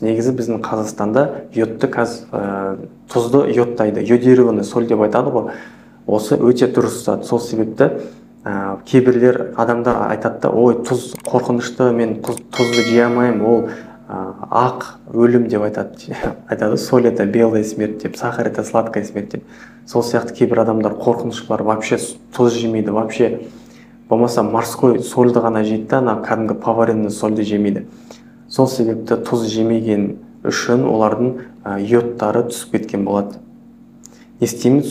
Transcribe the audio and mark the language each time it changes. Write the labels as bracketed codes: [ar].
[kk] Негізі біздің Қазақстанда йодты тұзды йодтайды, [ru] йодированный соль [kk] деп айтады ғой. Осы өте дұрыс зат. Сол себепті кейбірлер адамдар айтады да, ой, тұз қорқынышты, мен тұзды жей алмаймын, ол ақ өлім деп айтады. Айтады, [ru] соль это белая смерть [kk] деп, [ru] сахар это сладкая смерть [kk] деп. Сол сияқты кейбір адамдар қорқыныштылар, вообще тұз жемейді, вообще болмаса морской сольді ғана жейді да, ана кәдімгі поваренный сольді жемейді. Сол себепті тұз жемеген үшін олардың йодтары түсіп кеткен болады. Не істейміз?